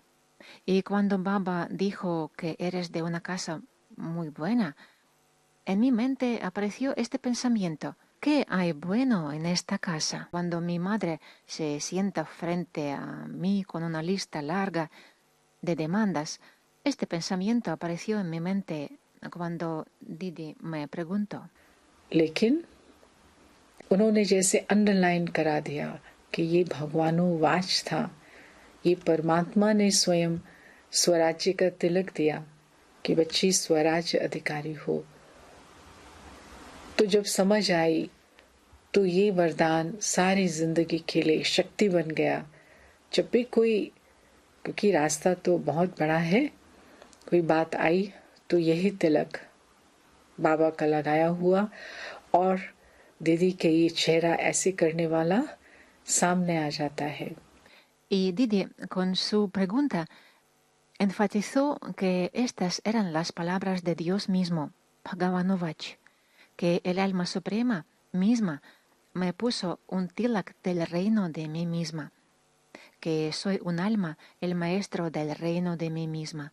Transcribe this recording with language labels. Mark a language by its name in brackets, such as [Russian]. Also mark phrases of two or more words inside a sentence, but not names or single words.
[Spanish] Y cuando Baba dijo que eres de una casa muy buena, en mi mente apareció este pensamiento. ¿Qué hay bueno en esta casa? Cuando mi madre se sienta frente a mí con una lista larga de demandas, este pensamiento apareció en mi mente cuando Didi me preguntó. [Hindi] लेकिन उन्होंने जैसे अंडरलाइन करा दिया कि ये भगवानुवाच था, ये परमात्मा ने स्वयं स्वराज्य का तिलक दिया कि बच्ची स्वराज्य अधिकारी हो। तो जब समझ आई तो ये वरदान सारी जिंदगी के लिए शक्ति बन गया। जब भी कोई, क्योंकि रास्ता तो बहुत बड़ा है, कोई बात आई तो यही तिलक बाबा का लगाया हुआ और दीदी के ये चेहरा ऐसे करने वाला सामने आ जाता है। [Spanish] Y Didi, con su pregunta, enfatizó que estas eran las palabras de Dios mismo, Bhagavanuvach, que el alma suprema misma me puso un tilak del reino de mí misma, que soy un alma, el maestro del reino de mí misma.